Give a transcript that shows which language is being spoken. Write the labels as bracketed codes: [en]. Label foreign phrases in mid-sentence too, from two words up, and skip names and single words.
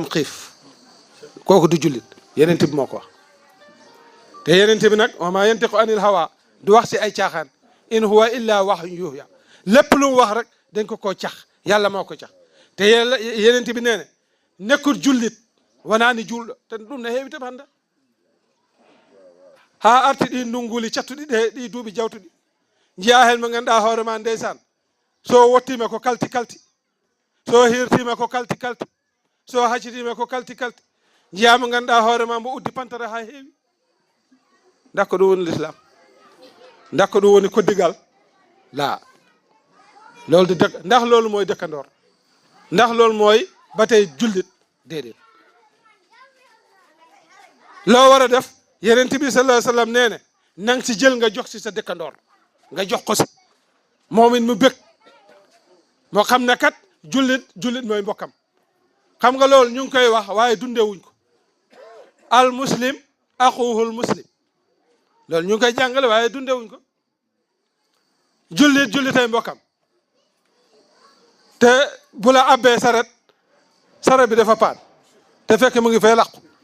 [wo] xiif kooku du jullit Yonent bi moo ko wax te Yonent bi nag [ar] وما ينطق عن الهوى [wo] du wax si ay caaxaan [ar] إن هو إلا وحي يوحى [wo] lépp lu mu wax rek dañ ko koo cax yàlla moo ko cax te Yonent bi nee na nekkut jullit [ff] wanaani julɗo te ɗum ne heewi tan hannde ha arti ɗi ndunnguli cattuɗi ɗi duuɓi jawtuɗi jiya hen mo ganduɗa hoore ma ndeysan so wottima ko kalti so hirtima ko kalti so haccitima ko kalti jiya mo ganduɗa hoore ma mbo uddi pantare ha heewi dakko ɗum woni l'islam dakko ɗum woni koddigal la [wo] loolu de ndax loolu mooy dëkkandoor ndax loolu mooy ba tey jullit déedéet loo war a def Yonent bi [ar] صلى الله عليه وسلم [wo] nee ne nang si jël nga jox si sa dëkkandoor nga jox ko si moom it mu bëgg moo xam ne kat jullit mooy mbokkam xam nga loolu ñu ngi koy wax waaye dundewuñ ko [ar] المسلم أخو المسلم [wo] loolu ñu ngi koy jàngale waaye dundewuñ ko jullitay mbokkam te bu la abbee saret bi dafa paan te fekk mu ngi fay làqu